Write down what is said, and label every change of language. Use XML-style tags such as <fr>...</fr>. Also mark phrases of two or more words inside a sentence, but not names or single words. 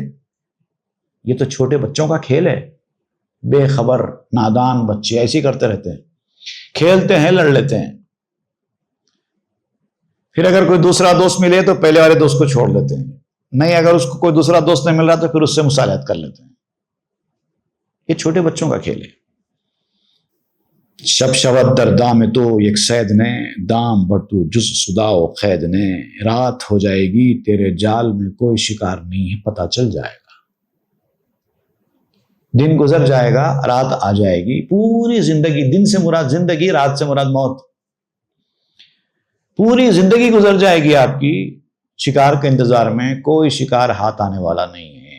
<ur>یہ تو چھوٹے بچوں کا کھیل ہے، بے خبر نادان بچے ایسے کرتے رہتے ہیں، کھیلتے ہیں، لڑ لیتے ہیں، پھر اگر کوئی دوسرا دوست ملے تو پہلے والے دوست کو چھوڑ دیتے ہیں، نہیں اگر اس کو کوئی دوسرا دوست نہیں مل رہا تو پھر اس سے مصالحت کر لیتے ہیں۔ یہ چھوٹے بچوں کا کھیل ہے۔</ur> <fa>شب شبت در دام تو یک سید نے، دام بڑھتو جز صداؤ قید نے،</fa> <ur>رات ہو جائے گی تیرے جال میں کوئی شکار نہیں ہے، پتہ چل جائے گا۔ دن گزر جائے گا، رات آ جائے گی، پوری زندگی، دن سے مراد زندگی، رات سے مراد موت، پوری زندگی گزر جائے گی آپ کی شکار کے انتظار میں، کوئی شکار ہاتھ آنے والا نہیں ہے۔</ur>